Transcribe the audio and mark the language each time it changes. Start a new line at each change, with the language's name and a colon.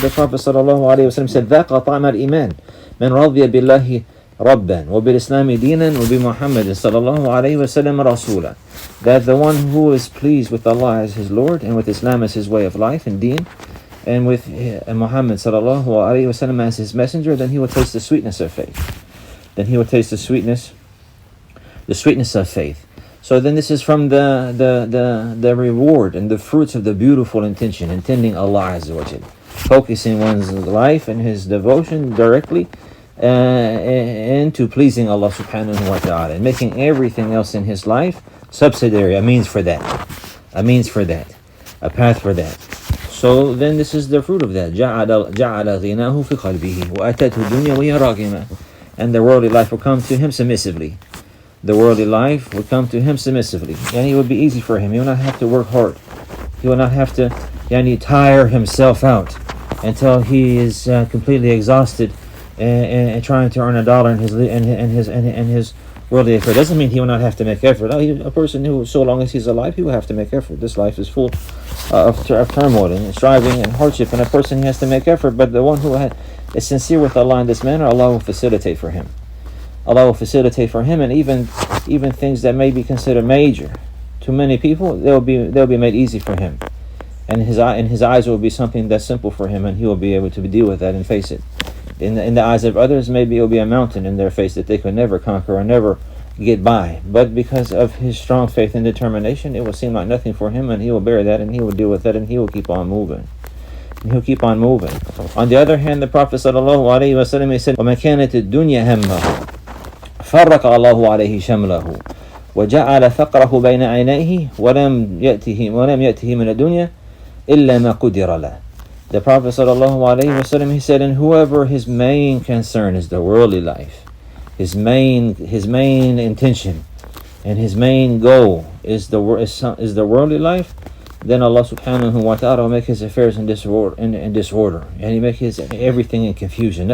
English: The Prophet sallallahu alaihi wasallam said,
Arabic: ذَاقَ طَعْمَ الْإِيمَانِ مَنْ رَضِيَ بِاللَّهِ رَبًّا وَبِالْإِسْلَامِ دِينًا وَبِمُحَمَّدٍ صلى الله عليه وسلم رسولا.
English: That the one who is pleased with Allah as his Lord, and with Islam as his way of life and deen, and with Muhammad sallallahu alaihi wasallam as his messenger, then he will taste the sweetness of faith. Then he will taste the sweetness of faith. So then this is from the reward and the fruits of the beautiful intention, intending Allah Azza wa Jal, focusing one's life and his devotion directly into pleasing Allah subhanahu wa ta'ala, and making everything else in his life subsidiary, a means for that, a path for that. So then this is the fruit of that.
Arabic: جعل غناه في قلبه وأتته الدنيا وهي راغمة.
English: And the worldly life will come to him submissively. The worldly life will come to him submissively. And it would be easy for him. He will not have to work hard. He will not have to tire himself out until he is completely exhausted and trying to earn $1 in his worldly affair. Doesn't mean he will not have to make effort. A person who, so long as he's alive, he will have to make effort. This life is full of turmoil and striving and hardship, and a person has to make effort. But the one who is sincere with Allah in this manner, Allah will facilitate for him. Allah will facilitate for him, and even things that may be considered major to many people, they'll be made easy for him. And his eyes will be something that's simple for him, and he will be able to deal with that and face it. In the eyes of others, maybe it will be a mountain in their face that they could never conquer or never get by. But because of his strong faith and determination, it will seem like nothing for him, and he will bear that, and he will deal with that, and he will keep on moving. And he'll keep on moving. On the other hand, the Prophet ﷺ, he said,
Arabic: وَمَا كَانَتِ الدُّنْيَا هَمَّهُ فَرَّقَ اللَّهُ عَلَيْهِ شَمْلَهُ وَجَعَلَ فَقْرَهُ بَيْنَ عَيْنَيْهِ وَلَمْ يَأْتِهِ مِنَ الدُّنْيا إِلَّا مَا قُدِرَ لَهُ.
English: The Prophet ﷺ, he said, and whoever his main concern is the worldly life, his main intention and his main goal is the worldly life, then Allah subhanahu wa ta'ala will make his affairs in disorder, and he make his everything in confusion.